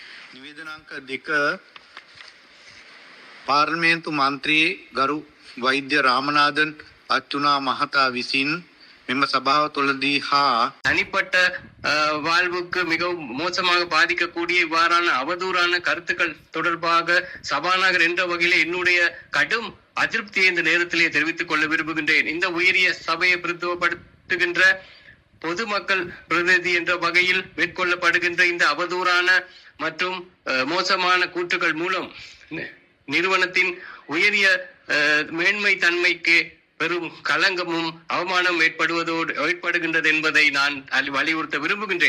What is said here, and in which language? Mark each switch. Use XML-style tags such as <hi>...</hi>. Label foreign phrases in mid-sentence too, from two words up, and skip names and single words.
<si>නිවේදනාංක 2 පාර්ලිමේන්තු මන්ත්‍රී ගරු වෛද්‍ය රාමනාදන් අච්චුනා මහතා විසින් මෙම සභාව තුළදී</si> <ta>தனிப்பட்ட வாழ்வுக்கு மிகவும் மோசமாக பாதிக்கக்கூடிய இவ்வாறான அவதூறான கருத்துக்கள் தொடர்பாக சபாநாயகர் என்ற வகையில் என்னுடைய கடும் அதிருப்தியை இந்த நேரத்திலே தெரிவித்துக் கொள்ள விரும்புகின்றேன். இந்த உயரிய சபையை பிரதிநிதித்துவப்படுத்துகின்ற பொதுமக்கள் பிரதிநிதி என்ற வகையில் மேற்கொள்ளப்படுகின்ற இந்த அவதூறான மற்றும் மோசமான கூற்றுகள் மூலம் நிறுவனத்தின் உயரிய மேன்மை தன்மைக்கு பெரும் களங்கமும் அவமானம் ஏற்படுகின்றது என்பதை நான் வலியுறுத்த விரும்புகின்றேன்.</ta>